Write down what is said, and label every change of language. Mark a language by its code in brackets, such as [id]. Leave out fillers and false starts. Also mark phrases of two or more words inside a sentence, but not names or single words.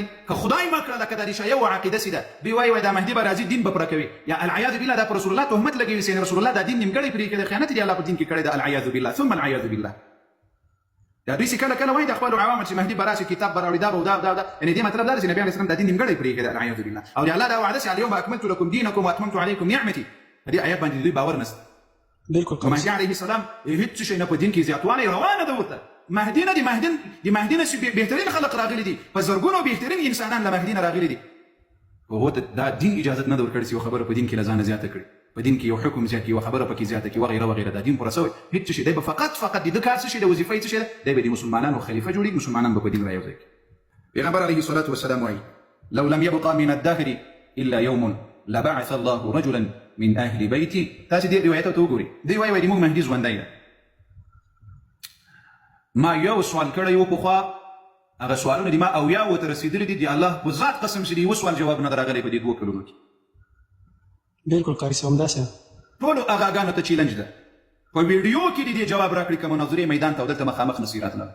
[ps] که خدای مه کړه لکه دا د شیعو عقیده سي ده، دوی وایي دا مهدي به راځي دین به پوره کوي، یا [ar] العیاذ بالله [ps] دا په رسول الله تهمت لګوي چې رسول الله دا دین نیمګړی پرې کړی، خیانت دی الله په دین کې کړی ده. [ar] العیاذ بالله ثم العیاذ بالله. [ps] دا دوی چې کله وایي د خپلو عوامو چې مهدي به راشي کتاب به راوړي، دا به دا یعنې دې مطلب دا ده چې نبي [ar] علیه السلام [ps] دا دین نیمګړی پرې کړی ده. [ar] العیاذ بالله. [ps] او د الله دا وعده چې [ar] اليوم اکملت لکم دینکم واتممت علیکم نعمتي، [ps] په دې آیات باندې دوی باور نشته. بالکل قاري. مهدي [ar] علیه السلام [ps] هیڅ شی نه په دین کې زیاتوالی روانه ده ورته. مهدي نه د مهدي نه بهترین خلق راغلي دي، په زرګونو بهترین انسانان له مهدي نه راغلي دي. هغو ته دا دین اجازت نه ده ورکړې چې یو خبره په دین کې له ځانه زیاته کړي، په دین کې یو حکم زیات کړي، یوه خبره پکې زیاته کړي وغیره وغیره. دا دین پوره شوی هېڅ شی دی به فقط د ده کار څه شی دی، وظیفه یې څه شی دی، دی به د مسلمانانو خلیفه جوړېږي، مسلمانان به په دین رايوځي. پیغمبر [ar] علیه الصلاة والسلام [ps] وایي [ar] لو لم يبقى من الدهر الا يوم لبعث الله رجلا من اهل بيتي. [ps] تاسې دې روایتو ته وګورئ، دوی وایي د موږ مهدي ژوندی ده. ما یو سوال کړی و پخوا، هغه سوالونه دي ما اویاوو ته رسېدلي دي، د الله په ذات قسم چې د یوه سوال جواب نه ده راغلی په دې 2 کلونو کې. بالکل قاري صاحب همداسې ده. ټولو اغاګانو ته چیلنج ده، په ویډیو کې د دې جواب راکړي که مناظرې میدان ته او دلته مخامخ نصیرات نه ده.